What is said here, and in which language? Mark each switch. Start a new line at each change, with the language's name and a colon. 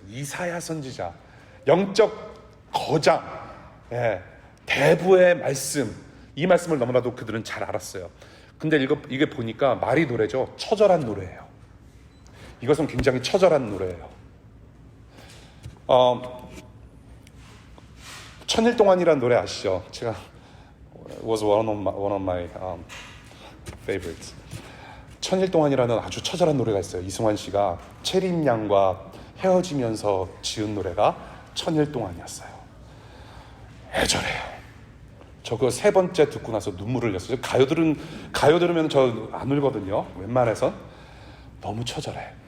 Korean: 이사야 선지자, 영적 거장, 대부의 말씀, 이 말씀을 너무나도 그들은 잘 알았어요. 근데 이게 보니까 말이 노래죠. 처절한 노래예요. 이것은 굉장히 처절한 노래예요. 천일 동안이라는 노래 아시죠? 제가
English: was one of my favorites.
Korean: 천일 동안이라는 아주 처절한 노래가 있어요. 이승환 씨가 체린 양과 헤어지면서 지은 노래가 천일 동안이었어요. 애절해요. 저 그거 세 번째 듣고 나서 눈물을 흘렸어요. 가요 들으면 저 안 울거든요. 웬만해서. 너무 처절해.